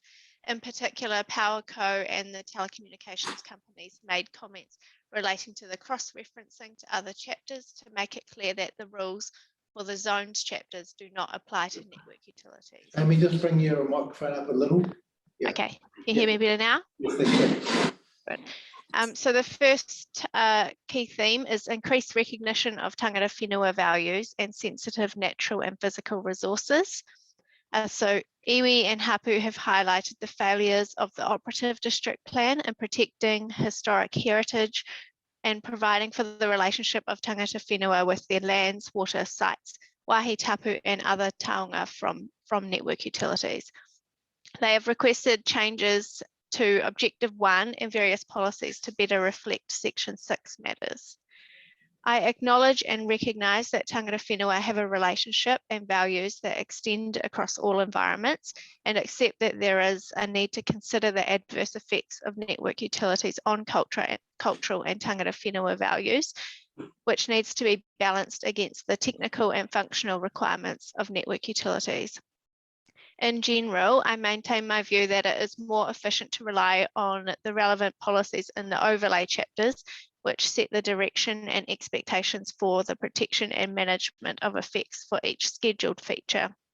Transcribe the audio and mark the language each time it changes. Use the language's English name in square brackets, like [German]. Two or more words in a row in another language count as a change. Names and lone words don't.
[English] In particular, PowerCo and the telecommunications companies made comments relating to the cross-referencing to other chapters to make it clear that the rules for the zones chapters do not apply to network utilities. Let me just bring your microphone up a little. Yeah. Okay, can you hear me better now? Yes, thank you. Good. So the first key theme is increased recognition of [Māori] tangata whenua [English] values and sensitive natural and physical resources. So iwi and Hapu have highlighted the failures of the operative district plan in protecting historic heritage and providing for the relationship of [Māori] tangata whenua [English] with their lands, water, sites, [Māori] wāhi tapu [English] and other taonga from network utilities. They have requested changes to Objective 1 and various policies to better reflect Section 6 matters. I acknowledge and recognise that [Māori] tangata whenua [English] have a relationship and values that extend across all environments, and accept that there is a need to consider the adverse effects of network utilities on cultural and [Māori] tangata whenua [English] values, which needs to be balanced against the technical and functional requirements of network utilities. In general, I maintain my view that it is more efficient to rely on the relevant policies in the overlay chapters, which set the direction and expectations for the protection and management of effects for each scheduled feature.